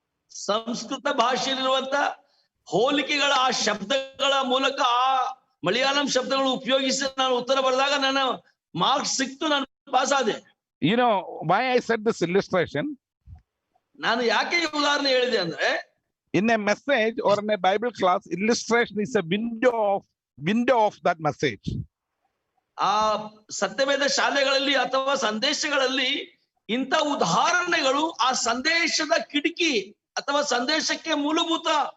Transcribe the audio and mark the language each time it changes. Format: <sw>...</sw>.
<kn>ಸಂಸ್ಕೃತ ಭಾಷೆಯಲ್ಲಿರುವಂತ ಹೋಲಿಕೆಗಳ ಆ ಶಬ್ದಗಳ ಮೂಲಕ ಆ ಮಲಯಾಳಂ ಶಬ್ದಗಳು ಉಪಯೋಗಿಸಿ ನಾನು ಉತ್ತರ ಬರೆದಾಗ ನನ್ನ ಮಾರ್ಕ್ಸ್ ಸಿಕ್ತು, ನಾನು ಪಾಸ್ ಆದೆ.</kn> <en>You know why I said this illustration?</en> <kn>ನಾನು ಯಾಕೆ ಈ ಉದಾಹರಣೆ ಹೇಳಿದೆ ಅಂದ್ರೆ,</kn> <en>in a message or in a Bible class, illustration is a window of that message.</en> <kn>ಆ ಸತ್ಯವೇದ ಶಾಲೆಗಳಲ್ಲಿ ಅಥವಾ ಸಂದೇಶಗಳಲ್ಲಿ ಇಂಥ ಉದಾಹರಣೆಗಳು ಆ ಸಂದೇಶದ ಕಿಟಕಿ ಅಥವಾ ಸಂದೇಶಕ್ಕೆ ಮೂಲಭೂತ</kn>